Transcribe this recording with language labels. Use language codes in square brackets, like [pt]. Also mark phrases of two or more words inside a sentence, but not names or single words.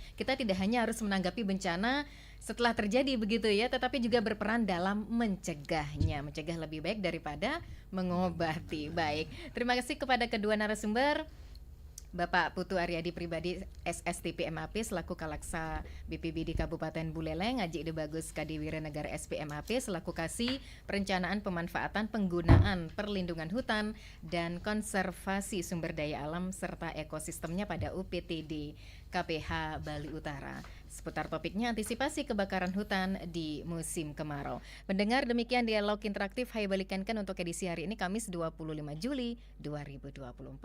[id] Kita tidak hanya harus menanggapi bencana setelah terjadi begitu ya, tetapi juga berperan dalam mencegahnya. Mencegah lebih baik daripada mengobati. Baik, terima kasih kepada kedua narasumber, Bapak Putu Aryadi Pribadi SSTP MAP selaku Kalaksa BPBD Kabupaten Buleleng, Haji Ide Bagus Kadiwira Negara SPMAP selaku Kasih Perencanaan Pemanfaatan Penggunaan Perlindungan Hutan dan Konservasi Sumber Daya Alam serta Ekosistemnya pada UPTD KPH Bali Utara. Seputar topiknya antisipasi kebakaran hutan di musim kemarau. Mendengar demikian dialog interaktif Hai Bali Kenken untuk edisi hari ini Kamis 25 Juli 2024.